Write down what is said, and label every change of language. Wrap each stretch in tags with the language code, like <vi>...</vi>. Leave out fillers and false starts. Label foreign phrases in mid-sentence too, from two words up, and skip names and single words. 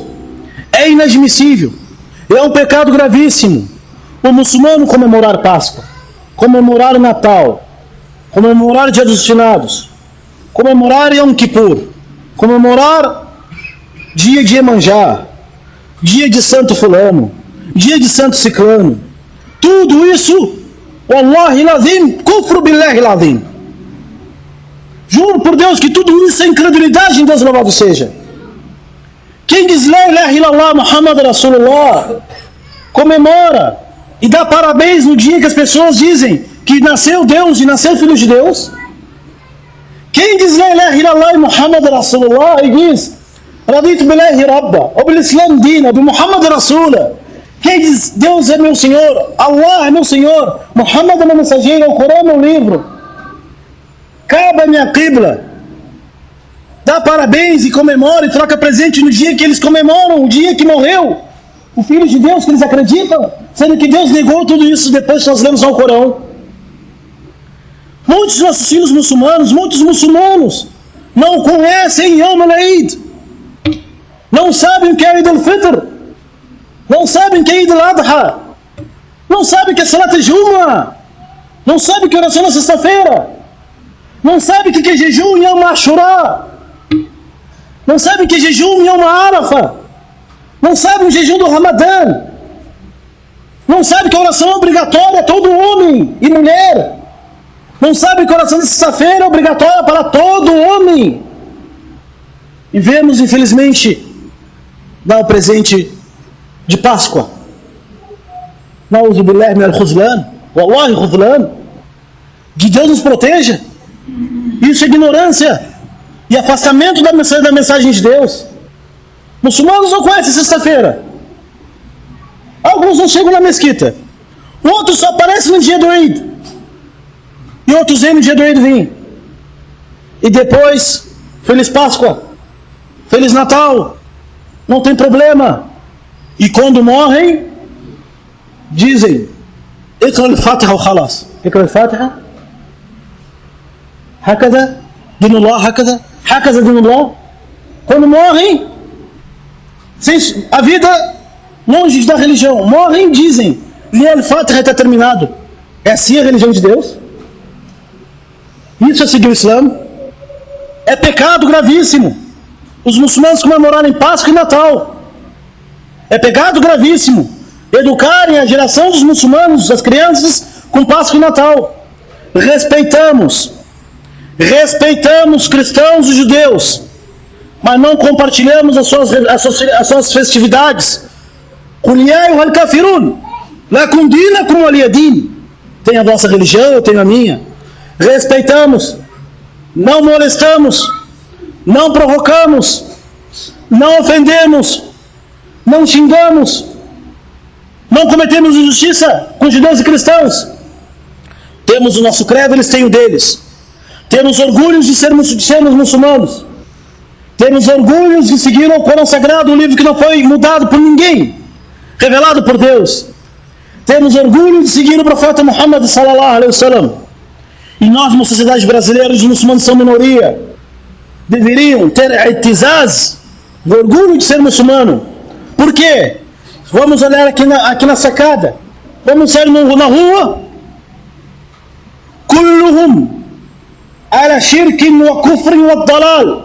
<pt>É inadmissível, é um pecado gravíssimo o muçulmano comemorar Páscoa, comemorar o Natal, comemorar Dia dos Finados, comemorar Yom Kippur, comemorar dia de Iemanjá, dia de Santo Fulano, dia de Santo Ciclano. Tudo isso,</pt> <ar>والله لازم، كفر بالله لازم.</ar> <pt>Juro por Deus que tudo isso é incredulidade em Deus, louvado seja. Quem diz</pt> <ar>لا إله إلا الله محمد رسول الله</ar> <pt>comemora e dá parabéns no dia que as pessoas dizem que nasceu Deus e nasceu o Filho de Deus. Quem diz</pt> <ar>لا إله إلا الله محمد رسول الله</ar> <pt>e diz</pt> <ar>رضيت بالله ربا وبالإسلام دينا بمحمد رسول الله.</ar> <pt>Quem diz Deus é meu Senhor, Allah é meu Senhor, Muhammad é meu mensageiro, o Corão é meu livro, Kaaba é minha qibla, dá parabéns e comemora e troca presente no dia que eles comemoram, o dia que morreu o Filho de Deus, que eles acreditam, sendo que Deus negou tudo isso depois que nós lemos ao Corão. Muitos nossos filhos muçulmanos, muitos muçulmanos não conhecem Yom al-Eid, não sabem o que é Eid al-Fitr, não sabem o que é Eid al-Adha, não Não sabe que é</pt> <ar>صلاة الجمعة.</ar> <pt>Não sabe que é oração na sexta-feira. Não sabe que é jejum em Yom Ashura. Não sabe que é jejum em Yom Arafah. Não sabe o jejum do Ramadã. Não sabe que a oração é obrigatória a todo homem e mulher. Não sabe que a oração de sexta-feira é obrigatória para todo homem. E vemos, infelizmente, dar o presente de Páscoa.</pt> <ar>نعوذ بالله من الخذلان. والله خذلان.</ar> <pt>Que Deus nos proteja. Isso é ignorância e afastamento da mensagem de Deus. Muçulmanos não conhecem sexta-feira. Alguns não chegam na mesquita. Outros só aparecem no dia do Eid. E outros vêm no dia do Eid vêm. E depois, Feliz Páscoa, Feliz Natal. Não tem problema. E quando morrem, dizem:</pt> <ar>اقرأ الفاتحة وخلاص. اقرأ الفاتحة. هكذا، دين الله، هكذا، هكذا دين الله.</ar> <pt>Quando morrem, a vida longe da religião, morrem, dizem:</pt> <ar>لي الفاتحة,</ar> <pt>está terminado. É assim a religião de Deus? Isso é seguir o Islã? É pecado gravíssimo os muçulmanos comemorarem Páscoa e Natal. É pecado gravíssimo educarem a geração dos muçulmanos, das crianças, com Páscoa e Natal. Respeitamos cristãos e judeus, mas não compartilhamos as suas festividades.</pt> <ar>قل يا أيها الكافرون، لكم دينكم ولي دين.</ar> <pt>Tem a vossa religião, eu tenho a minha. Respeitamos, não molestamos, não provocamos, não ofendemos, não xingamos, não cometemos injustiça com judeus e cristãos. Temos o nosso credo, eles têm o deles. Temos orgulho de sermos muçulmanos. Temos orgulho de seguir o Corão Sagrado, um livro que não foi mudado por ninguém, revelado por Deus. Temos orgulho de seguir o profeta Muhammad</pt> <ar>صلى الله عليه وسلم.</ar> <pt>E nós, na sociedade brasileira, os muçulmanos são minoria. Deveriam ter itizaz, orgulho de ser muçulmano. Por quê? Vamos olhar aqui na sacada. Vamos sair na rua.</pt> <ar>كلهم على شرك وكفر وضلال.</ar>